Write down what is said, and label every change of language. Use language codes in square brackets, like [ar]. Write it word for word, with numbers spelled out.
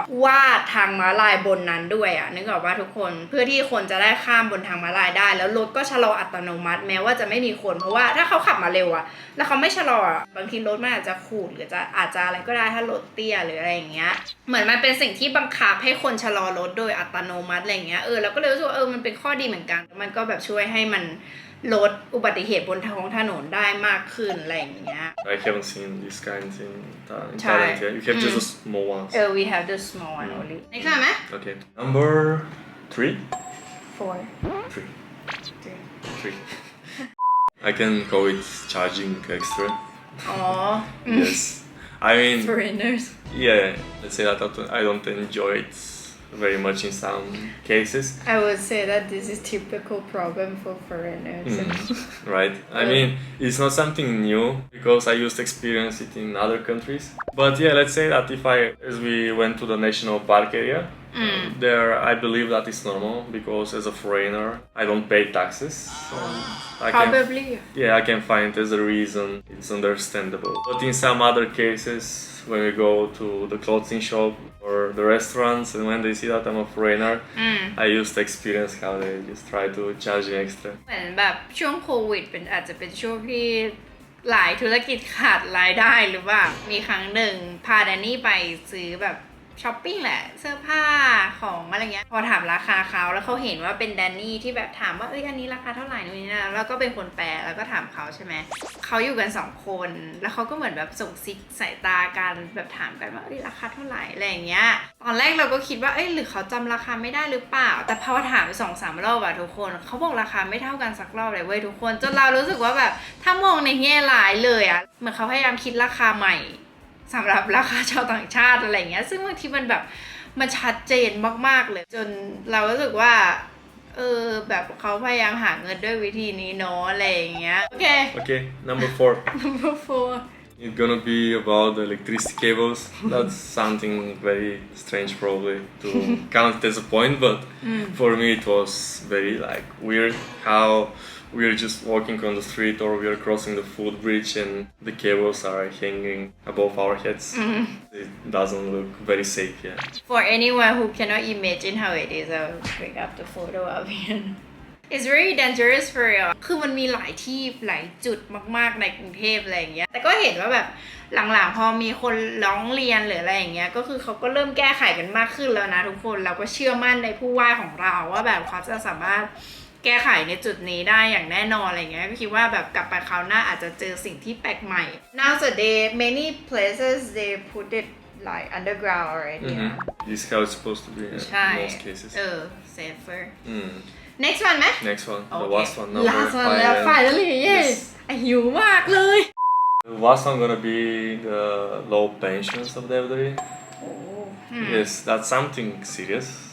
[th] วาดทางม้าลายบนนั้นด้วยอ่ะนึกออกว่าทุกคนเพื่อที่คนจะได้ข้ามบนทางม้าลายได้ แล้วรถก็ชะลออัตโนมัติ แม้ว่าจะไม่มีคนเพราะว่าถ้าเขาขับมาเร็วอ่ะแล้วเขาไม่ชะลออะบางทีรถมันอาจจะขูดหรือจะอาจจะอะไรก็ได้ถ้ารถเตี้ยหรืออะไรอย่างเงี้ยเหมือนมันเป็นสิ่งที่บังคับให้คนชะลอรถโดยอัตโนมัติอะไรอย่างเงี้ยเออเราก็เลยรู้สึกว่าเออมันเป็นข้อดีเหมือนกันมันก็แบบช่วยให้มันลดอุบัติเหตุบนท้องถนนได้มากขึ้นอะไรอย่างเงี้ย [en] I haven't seen this kind in, Tha- in Thai. Thailand. Yeah, you have just the small ones. เออ we have the small one only next one ไหม Okay, number three. four Three. three Three. I can call it charging extra. อ๋อ Yes. I mean, foreigners yeah. Let's say that I don't- I don't enjoy it very much in some cases, I would say that this is typical problem for foreigners right? I Yeah. mean, it's not something new because I used to experience it in other countries. But yeah, let's say that if I, as we went to the national park area, Mm. There, I believe that is normal because as a foreigner, I don't pay taxes. So I can, Probably. yeah, I can find it as a reason. It's understandable. But in some other cases, when we go to the clothing shop or the restaurants, and when they see that I'm a foreigner, Mm. I used to experience how they just try to charge me extra. [th] เหมือนแบบช่วงโควิดเป็นอาจจะเป็นช่วงที่หลายธุรกิจขาดรายได้หรือว่ามีครั้งหนึ่งพาแดนนี่ไปซื้อแบบช้อปปิ้งแหละเสื้อผ้าของอะไรเงี้ยพอถามราคาเขาแล้วเขาเห็นว่าเป็นแดนนี่ที่แบบถามว่าเอ้ยอันนี้ราคาเท่าไหร่นู่นนี่นั่นแล้วก็เป็นคนแปลแล้วก็ถามเขาใช่ไหม เขาอยู่กันสองคนแล้วเขาก็เหมือนแบบส่งซิกสายตากันแบบถามกันว่าเอ้ยราคาเท่าไหร่อะไรอย่างเงี้ยตอนแรกเราก็คิดว่าเอ้ยหรือเขาจำราคาไม่ได้หรือเปล่า แต่พอถามไปสองสามรอบอะทุกคนเขาบอกราคาไม่เท่ากันสักรอบเลยเว้ยทุกคนจนเรารู้สึกว่าแบบถ้ามองในแง่ร้ายเลยอะเหมือนเขาพยายามคิดราคาใหม่ สำหรับราคาชาวต่างชาติอะไรอย่างเงี้ยซึ่งบางทีมันแบบมันชัดเจนมากๆเลย จนเรารู้สึกว่าเออแบบเขาพยายามหาเงินด้วยวิธีนี้เนาะอะไรอย่างเงี้ยโอเค [en] Okay, number four. number four It's gonna be about the electricity cables. That's something very strange, probably, to count it as a point, but for me it was very like weird how we're just walking on the street or we're crossing the footbridge and the cables are hanging above our heads. It doesn't look very safe, yeah. For anyone who cannot imagine how it is, I'll bring up the photo of it. It's very dangerous for real [th] คือมันมีหลายที่หลายจุดมากๆในกรุงเทพอะไรอย่างเงี้ย แต่ก็เห็นว่าแบบหลังๆพอมีคนร้องเรียนหรืออะไรอย่างเงี้ย ก็คือเขาก็เริ่มแก้ไขกันมากขึ้นแล้วนะทุกคน เราก็เชื่อมั่นในผู้ว่าของเราว่าแบบเขาจะสามารถแก้ไขในจุดนี้ได้อย่างแน่นอนอะไรเงี้ย ก็คิดว่าแบบกลับไปคราวหน้าอาจจะเจอสิ่งที่แปลกใหม่ [en] Nowadays many places they put it like underground already Mhm. This is how it's supposed to be in [th] ใช่ [en] most cases. เออ safer Mm. next one ไหม Next one, the Okay. last one, number last one five, last and finally yes this- [th] อ่ะหิวมากเลย [en] The last one gonna be the low pensions of the elderly. Yes, that's something serious.